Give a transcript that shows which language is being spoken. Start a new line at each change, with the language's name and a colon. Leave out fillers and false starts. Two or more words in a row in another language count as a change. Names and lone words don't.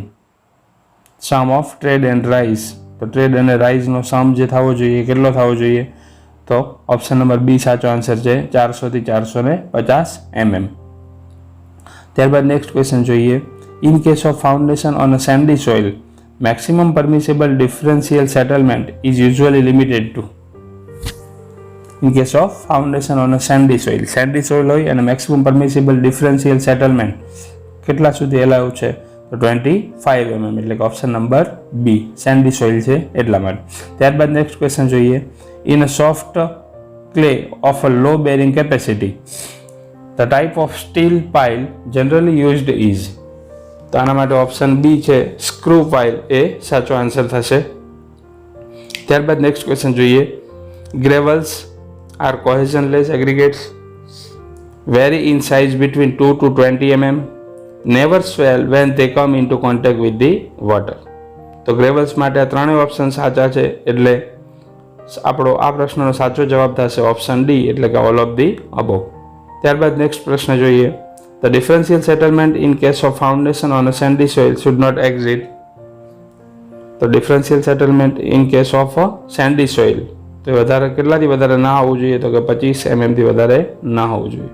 English: sum of tread and rise.
Gujarati: તો ટ્રેડ અને રાઇઝનો સમ જે થવો જોઈએ કેટલો થવો જોઈએ? તો
English: option number B
Gujarati: સાચો આન્સર છે 400 થી 450 mm.
English: ત્યારબાદ next question જોઈએ. in case of foundation on a sandy soil maximum permissible differential settlement is usually limited to. In case of foundation on a sandy soil હોય અને maximum permissible differential settlement
Gujarati: કેટલા સુધી
English: એલાઉ છે?
Gujarati: તો 25 mm. એટલે કે
English: option number B sandy soil
Gujarati: છે એટલા માટે. ત્યારબાદ
English: next question
Gujarati: જોઈએ.
English: In a soft clay of a low bearing capacity, the type of steel pile generally used is.
Gujarati: તો આના માટે
English: option B
Gujarati: છે
English: screw pile
Gujarati: એ સાચો આન્સર થશે.
English: ત્યારબાદ next question જોઈએ. gravels are cohesionless aggregates vary in size between 2 to 20 mm, never swell when they come into contact with the water.
Gujarati: તો ગ્રેવલ્સ માટે આ ત્રણેય ઓપ્શન સાચા છે, એટલે આપણો આ પ્રશ્નનો સાચો જવાબ થશે
English: option D,
Gujarati: એટલે કે
English: all of the above.
Gujarati: ત્યારબાદ નેક્સ્ટ પ્રશ્ન જોઈએ.
English: the differential settlement in case of foundation on a sandy soil should not exceed.
Gujarati: તો
English: differential settlement in case of sandy soil
Gujarati: તો વધારે કેટલાથી વધારે ના હોવું જોઈએ, તો કે 25 mm થી વધારે ના હોવું જોઈએ.